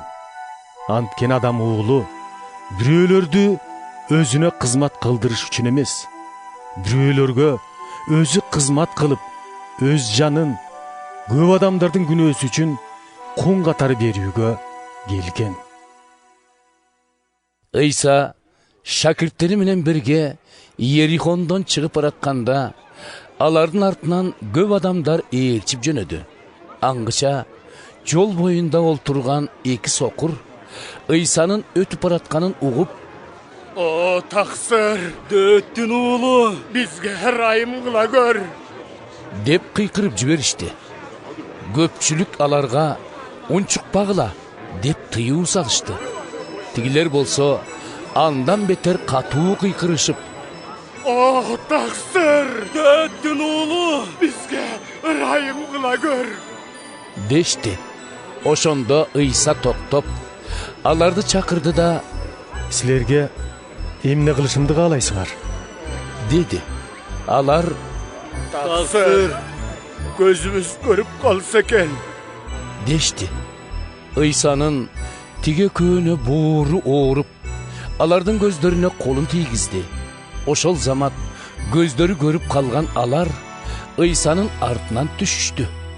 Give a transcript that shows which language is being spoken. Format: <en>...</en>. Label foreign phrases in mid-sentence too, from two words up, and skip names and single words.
<ky>Анткени адам уулу бирөөлөрдү өзүнө кызмат кылдырыш үчүн эмес, бирөөлөргө өзү кызмат кылып, өз жанын көп адамдардын күнөөсү үчүн кун катары берүүгө келген. İsa şakirtleri менен бирге Yerihondon чыгып баратканда, алардын артынан көп адамдар ээрчип жөнөдү. Аңгыча жол боюнда олтурган эки сокур İsa'nын өтүп баратканын угуп, О таксыр, Дөөттүн уулу, бизге ырайым кыла көр. деп кыйкырып жиберишти. Көпчүлүк аларга унчукпагыла деп тыюу салышты. Тигилер болсо андан бетер катуу кыйкырышып, О таксыр, Дөөттүн уулу, бизге ырайым кыла көр. дешти. Ошондо İsa токтоп, аларды чакырды да Силерге эмне кылышымды каалайсыңар? dedi. Алар Таксыр, көзүбүз көрүп калса экен. дешти. İsa'nın тиге көөнө боору ооруп, алардын көздөрүнө колун тийгизди. Ошол замат көздөрү көрүп калган алар İsa'нын артынан түшүштү.</ky>